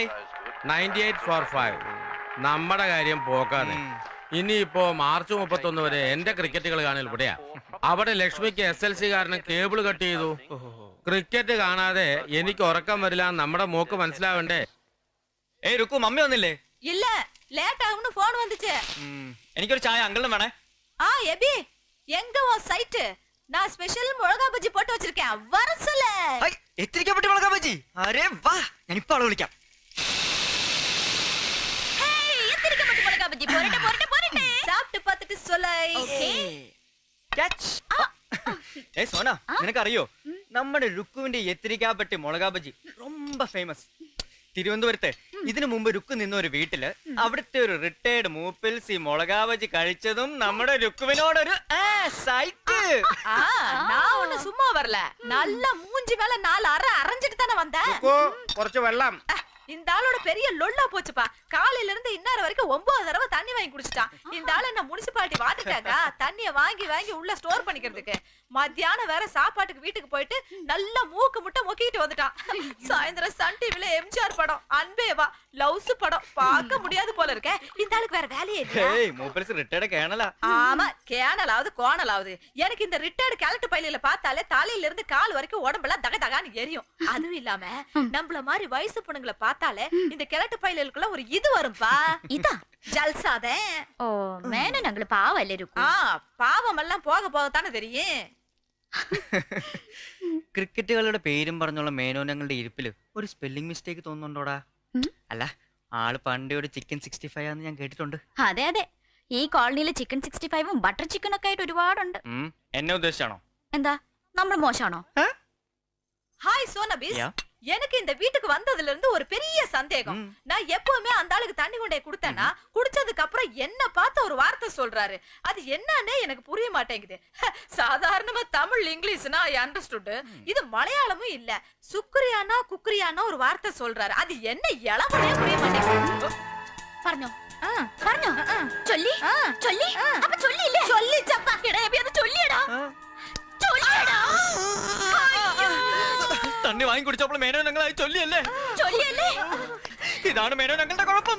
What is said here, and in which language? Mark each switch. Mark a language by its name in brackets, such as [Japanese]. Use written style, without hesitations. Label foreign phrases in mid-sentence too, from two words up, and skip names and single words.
[Malayalam] 98 for 5. നമ്മുടെ കാര്യം പോക്കാണ്. ഇനിയിപ്പോ മാർച്ച് 31 വരെ എന്റെ ക്രിക്കറ്റുകൾ കാണൽ ഇവിടെയാ. അവിടെ ലക്ഷ്മിക്ക് SLC കാരണം കേബിൾ കട്ട് ചെയ്തു. ക്രിക്കറ്റ് കാണാതെ എനിക്ക് ഉറക്കം വരില്ല. നമ്മുടെ മോക്ക് മനസ്സിലാവണ്ടേ? ഏയ് രുക്കു, മമ്മി വന്നില്ലേ? [Tamil] இல்ல லேட் ஆகும்னு போன் வந்துச்சு. [Malayalam] എനിക്കൊരു ചായ അങ്കിളും വേണേ. [Tamil] எபி எங்க உன் சைட்? நான் ஸ்பெஷல் மிளகா பஜ்ஜி போட்டு வச்சிருக்கேன். வர சொல்லு. [Malayalam] എത്തിരിക്കപ്പെട്ടി മുളകാ ബജി. [Hindi] अरे वाह, [Malayalam] ഞാൻ ഇപ്പോ ആളെ വിളിക്കാം. ഹേയ്, എത്തിരിക്കപ്പെട്ടി മുളകാ ബജി. പോരട്ടെ പോരട്ടെ പോരട്ടെ. [Tamil] சாப்பிட்டு பார்த்துட்டு சொல்லு. [Malayalam] ഓക്കേ. ക്യാച്ച്. ഏയ് സോന, നിനക്കറിയോ നമ്മുടെ രുക്കുവിന്റെ എത്തിരിക്കാപ്പെട്ടി മുളകാ ബജി ரொம்ப ഫേമസ്. തിരുവനന്തപുരത്ത് ഇതിനു മുമ്പ് രുക്കു നിന്ന ഒരു വീട്ടില് അവിടുത്തെ ഒരു റിട്ടയർഡ് മൂപ്പിൽസ് ഈ മുളകാ ബജി കഴിച്ചതും നമ്മുടെ രുക്കുവിനോടൊരു സൈറ്റ്. [Tamil] நான் ஒண்ணு சும்மா வரல. நல்ல மூஞ்சி மேல 4 அரை அரைஞ்சிட்டு தானே வந்தேன். [Malayalam] കുറച്ച് വെള്ളം. [Tamil] இந்த ஆளோட பெரிய லொல்லா போச்சுப்பா. காலையில இருந்து இன்னொரு வரைக்கும் 9 தடவை தண்ணி வாங்கி குடிச்சிட்டான். இந்த ஆளு என்ன [English] municipality water tank [Tamil] தண்ணிய வாங்கி வாங்கி உள்ள ஸ்டோர் பண்ணிக்கிறதுக்கு. மத்தியானம் வேற சாப்பாட்டுக்கு வீட்டுக்கு போயிட்டு நல்ல மூக்கு முட்டை மொக்கிட்டு வந்துட்டான். சாயந்தரம் சன் டிவில எம்ஜிஆர் படம் அன்பேவா லவ்ஸ் படம் பார்க்க முடியாது போல இருக்க. இந்த ஆளுக்கு வேற வேலையே இல்ல. ஏய் மூப்பில்ஸ் ரிட்டையர்ட் கேனலா. ஆமா, கேனலாவது கோணலாவது. எனக்கு இந்த ரிட்டையர்ட் கேலட் பையில பார்த்தாலே தலையில இருந்து கால் வரைக்கும் உடம்பெல்லாம் தக தகான்னு எரியும். அதுவும் இல்லாம நம்மள மாதிரி வயசு பொண்ணுங்களை பார்த்தா பார்த்தாலே இந்த கிழட்டு பையலுக்குள்ள ஒரு இது வரும்பா. இதா ஜல்சாதே. [Malayalam] ഓ മേനോ ഞങ്ങള് പാവല്ലേ രുക്കു. പാവമെല്ലാം പോക പോകത്താനെ தெரியும். ക്രിക്കറ്റുകളുടെ പേരും പറഞ്ഞുള്ള മേനോനങ്ങളുടെ ഇരിപ്പില് ഒരു [English] spelling mistake [Malayalam] തോന്നുന്നുണ്ടോടാ? അല്ല, ആള് പണ്ടേ ഒരു ചിക്കൻ 65 ആണെന്ന് ഞാൻ കേട്ടിട്ടുണ്ട്. അതെ അതെ, ഈ കോളനിയില് ചിക്കൻ 65ഉം [English] butter chicken [Malayalam] ഒക്കെ ആയിട്ട് ഒരുപാടുണ്ട്. എന്നെ ഉദ്ദേശിച്ചാണോ? എന്താ നമ്മൾ മോശമാണോ? [Tamil] ஹாய் சோனபிஸ், எனக்கு இந்த வீட்டுக்கு வந்ததுல இருந்து ஒரு பெரிய சந்தேகம். நான் எப்பவுமே அந்த ஆளுக்கு தண்ணி கொண்டே கொடுத்தேன்னா குடிச்சதுக்கு அப்புறம் என்ன பார்த்து ஒரு வார்த்தை சொல்றாரு. அது என்னன்னே எனக்கு புரிய மாட்டேங்குது. சாதாரணமா தமிழ் இங்கிலீஷ்னா [English] I understood. [Tamil] இது மலையாளமும் இல்ல. சுக்ரியானா குக்ரியானா ஒரு வார்த்தை சொல்றாரு. அது என்ன இளவனே புரிய மாட்டேங்குது. [Malayalam] പറഞ്ഞോ പറഞ്ഞോ ചൊല്ലി ചൊല്ലി അപ്പൊ ചൊല്ലിയില്ലേ? ചൊല്ലിച്ചപ്പ എടാ എബി അത് ചൊല്ലിയടാ ചൊല്ലിയടാ. തണ്ണി വാങ്ങി കുടിച്ചപ്പോൾ മേനോ ഞങ്ങളായി ചൊല്ലിയല്ലേ? ചൊല്ലിയല്ലേ? ഇതാണ് മേനോ ഞങ്ങളുടെ കുഴപ്പം.